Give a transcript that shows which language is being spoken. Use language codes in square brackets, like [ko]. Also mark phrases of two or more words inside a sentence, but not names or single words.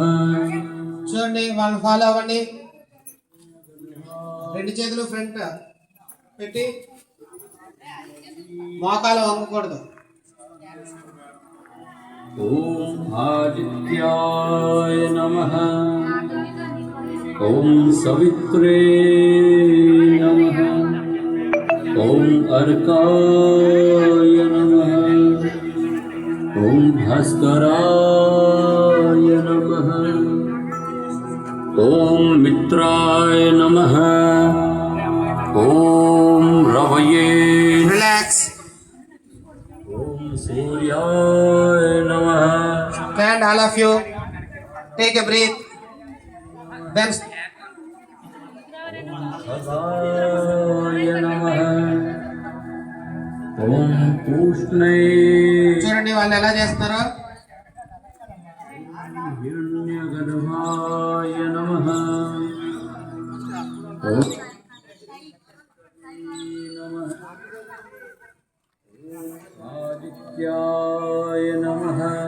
[te] చూడండి, వాళ్ళని ఫాలో అవ్వండి. రెండు చేతులు ఫ్రంట్ పెట్టి మోకాలు వంగకూడదు. [sa] ఓం ఆదిత్యాయ నమః. ఓం సవిత్రే నమః. ఓం अर्काय नमः। ओम भास्कराय नमः। ॐ मित्राय नमः। ॐ रवये। [te] రిలాక్స్. [sa] ॐ सूर्याय नमः। [en] Stand, all of you. Take a breath. Then [sa] खगाय नमः। ॐ पूष्णे। [te] చూడండి వాళ్ళు ఎలా చేస్తున్నారో. [sa] हिरण्यगर्भाय नमः। ॐ नमः। आदित्याय नमः।